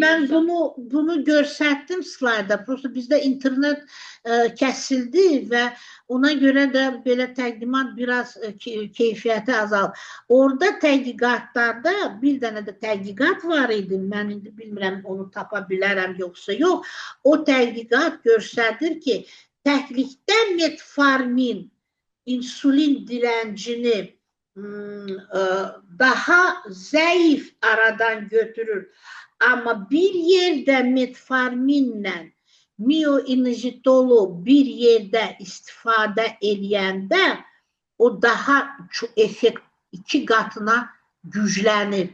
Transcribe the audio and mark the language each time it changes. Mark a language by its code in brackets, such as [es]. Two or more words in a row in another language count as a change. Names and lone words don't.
[az] Mən bunu görsətdim slayda. Prosta bizdə internet kəsildi və ona görə də belə təqdimat biraz keyfiyyəti azaldı. Orada tədqiqatlarda bir dənə də tədqiqat var idi. Mən indi bilmirəm onu tapa bilərəm yoxsa yox. O tədqiqat göstərir ki, təklikdə metformin insulin [tr] direncini daha zayıf [az] aradan götürür. [tr] Ama bir yerde metforminle mioinizitolu bir yerde [az] istifade edəndə [tr] o daha çok efekt 2 katına güçlenir.